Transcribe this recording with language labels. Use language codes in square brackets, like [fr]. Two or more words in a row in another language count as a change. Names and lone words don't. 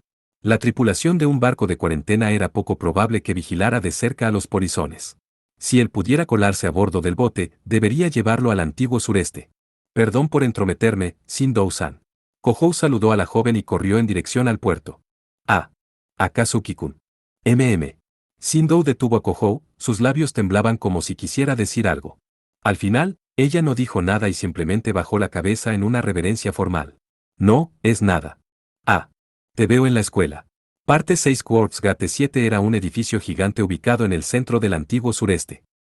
[es] La tripulación de un barco de cuarentena era poco probable que vigilara de cerca a los polizones. Si él pudiera colarse a bordo del bote, debería llevarlo al antiguo sureste. Perdón por entrometerme, Shindou-san. Kohou saludó a la joven y corrió en dirección al puerto. Akazuki-kun. Shindou detuvo a Kohou, sus labios temblaban como si quisiera decir algo. Al final, ella no dijo nada y simplemente bajó la cabeza en una reverencia formal. No, es nada. Te veo en la escuela. Parte 6 Quartz Gate 7 era un edificio gigante ubicado en el centro del antiguo sureste.